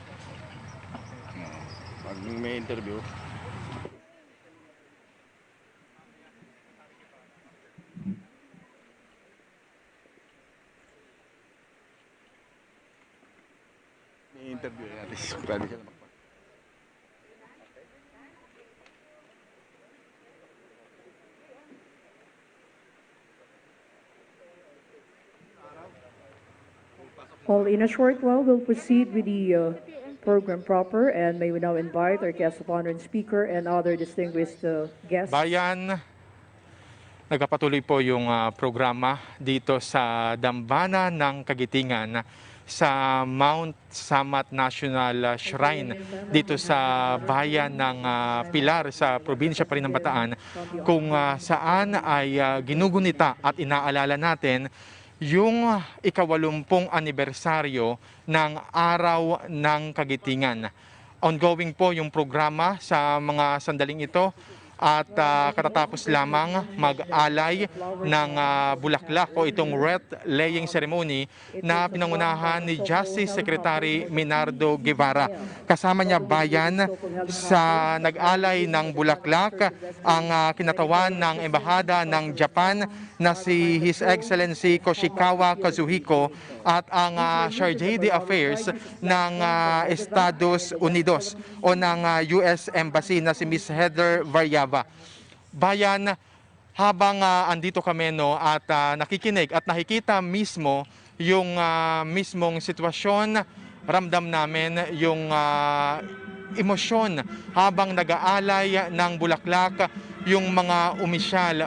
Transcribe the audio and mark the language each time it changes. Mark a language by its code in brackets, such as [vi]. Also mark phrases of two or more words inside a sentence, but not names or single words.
[tl] Pag may interview. May interview natin. Pwede ka na magpa. [en] Well, in a short while, we'll proceed with the program proper, and may we now invite our guest of honor and speaker and other distinguished guests. [tl] Bayan, nagpapatuloy po yung programa dito sa Dambana ng Kagitingan sa Mount Samat National Shrine dito sa bayan ng Pilar sa probinsya pa rin ng Bataan, kung saan ay ginugunita at inaalala natin yung ika-80 anibersaryo ng Araw ng Kagitingan. Ongoing po yung programa sa mga sandaling ito at katatapos lamang mag-alay ng bulaklak o itong [en] wreath-laying ceremony [tl] na pinangunahan ni Justice Secretary Minardo Guevara. Kasama niya bayan sa nag-alay ng bulaklak ang kinatawan ng Embahada ng Japan na si [en] His Excellency [tl] Koshikawa Kazuhiko at ang [fr] Chargé d'Affaires [tl] ng Estados Unidos o ng US Embassy na si Miss Heather Variava. Bayan, habang andito kami at nakikinig at nakikita mismo yung mismong sitwasyon, ramdam namin yung emosyon habang nag-aalay ng bulaklak yung mga opisyal.